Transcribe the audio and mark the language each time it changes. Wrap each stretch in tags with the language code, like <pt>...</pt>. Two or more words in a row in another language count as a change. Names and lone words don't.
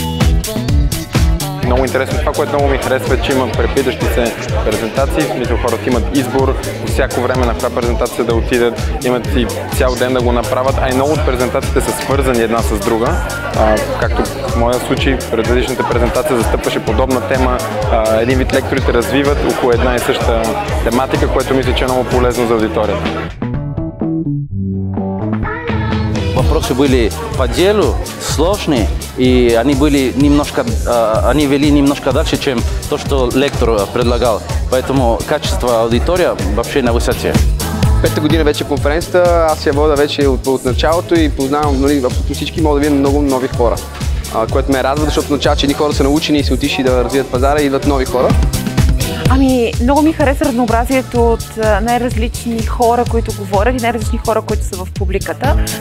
<bg>Много интересно това, което много ми харесва, че има препитащи се презентации, в смисъл хората имат избор по всяко време на каква презентация да отидат, имат и цял ден да го направят, а и много от презентациите са свързани една с друга. Както в моя случай, предишната презентация застъпваше подобна тема, един вид лекторите развиват около една и съща тематика, което мисля, че е много полезно за аудиторията.</bg> <ru>Вопросы были по делу, сложные, и они вели немножко дальше, чем то, что лектор предлагал. Поэтому качество аудитория вообще на высоте.</ru> <bg>Пета година вече конференцията, аз я вода вече от началото и познавам абсолютно всички, мога да видя много нови хора. Което ме радва, защото означава, че едни хора са научени и са отишли да развият пазара и идват нови хора. Много ми хареса разнообразието от най-различни хора, които говорят и най-различни хора, които са в публиката.</bg>